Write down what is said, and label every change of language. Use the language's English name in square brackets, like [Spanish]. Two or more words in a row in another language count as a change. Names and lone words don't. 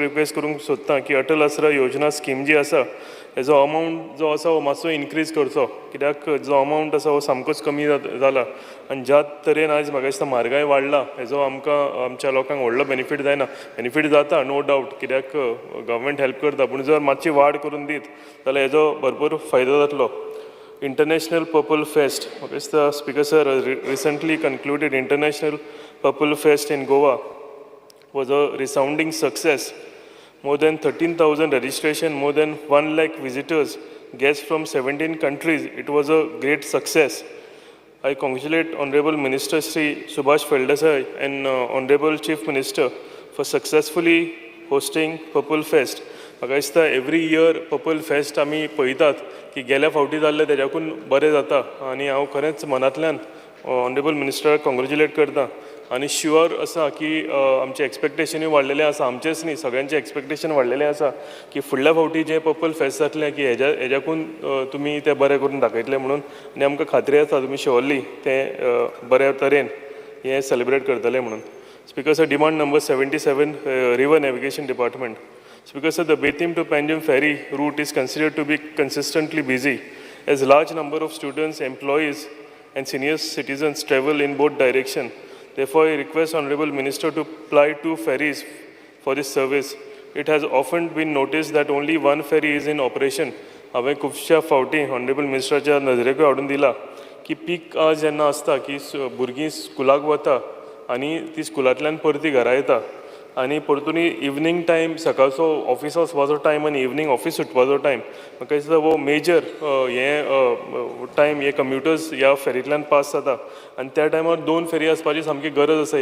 [Konkani] रिक्वेस्ट करूंक सोदतां की अटल आसरा योजना स्कीम जी आसा हेजो अमावंट जो आसा हो मातसो इनक्रीज करचो कित्याक जो अमावंट आसा हो सामकोच कमी जाला आनी ज्या तरेन आयज म्हाका दिसता म्हारगाय वाडला हेजो आमकां आमच्या लोकांक व्हडलो बेनिफीट जायना बेनिफीट जाता [English] no doubt [Konkani] कित्याक गव्हर्मेंट हेल्प करता पूण जर मातशी वाड करून दीत जाल्यार हेजो भरपूर फायदो जातलो International Purple Fest. [English] Speaker sir, recently concluded International Purple Fest in Goa was a resounding success. More than 13,000 registration, more than 1 lakh visitors, guests from 17 countries. It was a great success. I congratulate Honorable Minister Sri Subhash Feldasai and Honorable Chief Minister for successfully hosting Purple Fest. [Konkani] म्हाका दिसता [English] every year Purple Fest [Konkani] आमी पळयतात की गेल्या फावटी जाल्ले तेज्याकून बरें जाता आनी हांव खरेंच मनांतल्यान [English] Honorable Ministerak [Konkani] कॉंग्रेच्युलेट करता आनी शुअर आसा की आमचे एक्सपेक्टेशनूय वाडलेले आसा, आमचेच न्ही सगळ्यांचे एक्सपेक्टेशन वाडलेले आसा की फुडल्या फावटी जें पर्पल फेस्ट जातलें की हेज्याकून तुमी तें बरें करून दाखयतले म्हणून, आनी आमकां खात्री आसा तुमी शुअरली तें बऱ्या तरेन हें सेलिब्रेट करतले म्हणून. [English] Speaker sir, demand number 77, River Navigation Department. Speaker sir, the Betim to Panjim ferry route is considered to be consistently busy as large number of students, employees and senior citizens travel in both directions. Therefore, I request Honorable Minister to ply 2 ferries for this service. It has often been noticed that only one ferry is in operation. [Konkani] हांवें खुबश्या फावटी Honorable Ministerच्या नजरेकूय हाडून दिला की पीक आज जेन्ना आसता की भुरगीं स्कुलाक वता आनी ती स्कुलांतल्यान परती घरा येता आनी परतून [English] evening time [Konkani] सकाळचो ऑफिसा वचपाचो टायम आनी इवनींग ऑफिस सुटपाचो टायम म्हाका दिसता हो [English] major time [Konkani] हे कम्युटर्स ह्या फेरींतल्यान पास जाता आनी त्या टायमार 2 फेरी आसपाची सामकी गरज आसा.